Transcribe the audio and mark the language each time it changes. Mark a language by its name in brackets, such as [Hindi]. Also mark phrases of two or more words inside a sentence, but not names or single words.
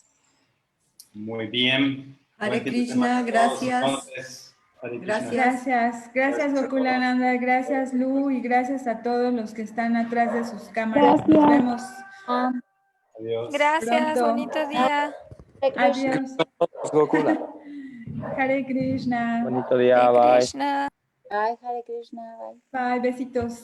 [Spanish] Muy bien. Hare Krishna, gracias. Gracias Gokulananda, gracias Lu y gracias a todos los que están atrás de sus cámaras. Nos vemos. Adiós. Gracias, Pronto. bonito día. Adiós. Gokula. Hare Krishna. Bonito día, Hare bye. Krishna. Bye, Hare Krishna, bye. Bye, besitos.